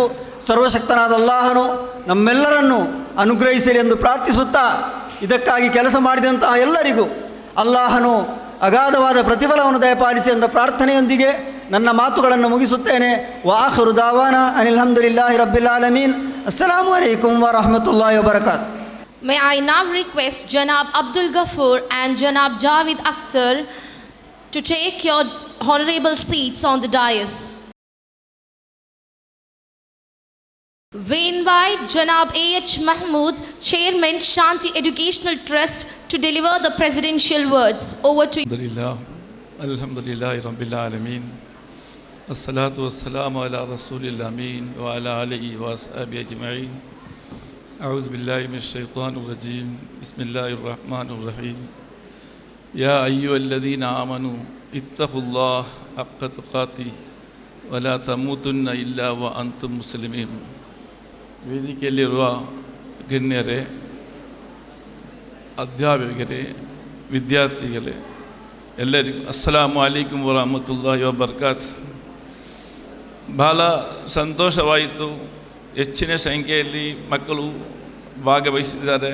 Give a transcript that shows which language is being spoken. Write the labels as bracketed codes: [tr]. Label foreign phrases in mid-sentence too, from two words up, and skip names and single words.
[kn] ಸರ್ವಶಕ್ತನಾದ ಅಲ್ಲಾಹನು ನಮ್ಮೆಲ್ಲರನ್ನು ಅನುಗ್ರಹಿಸಲಿ ಎಂದು ಪ್ರಾರ್ಥಿಸುತ್ತಾ, ಇದಕ್ಕಾಗಿ ಕೆಲಸ ಮಾಡಿದಂತಹ ಎಲ್ಲರಿಗೂ ಅಲ್ಲಾಹನು ಅಗಾಧವಾದ ಪ್ರತಿಫಲವನ್ನು ದಯಪಾಲಿಸಿ ಎಂದ ಪ್ರಾರ್ಥನೆಯೊಂದಿಗೆ ನನ್ನ ಮಾತುಗಳನ್ನು ಮುಗಿಸುತ್ತೇನೆ. [ar] وآخر دعوانا أن الحمد لله رب العالمين. السلام عليكم ورحمة الله وبركاته. [en] May I now request Janab Abdul Ghaffur and Janab Javed Akhtar to take your honorable seats on the dais. We invite Janab A.H. Mahmood, Chairman, Shanti Educational Trust, to deliver the presidential words. Over to you. [ar] الحمد لله رب العالمين. والصلاة والسلام على رسول الأمين وعلى آله وأصحابه أجمعين. أعوذ بالله من الشيطان الرجيم. بسم الله الرحمن الرحيم. يا أيها الذين آمنوا اتقوا الله حق تقاته ولا تموتن إلا وأنتم مسلمون. [kn] ವೇದಿಕೆಯಲ್ಲಿರುವ ಗಣ್ಯರೇ, ಅಧ್ಯಾಪಕರೇ, ವಿದ್ಯಾರ್ಥಿಗಳೇ, ಎಲ್ಲರಿಗೂ [ar] السلام عليكم ورحمة الله وبركاته. [kn] ಬಹಳ ಸಂತೋಷವಾಯಿತು. ಹೆಚ್ಚಿನ ಸಂಖ್ಯೆಯಲ್ಲಿ ಮಕ್ಕಳು ಭಾಗವಹಿಸಿದ್ದಾರೆ.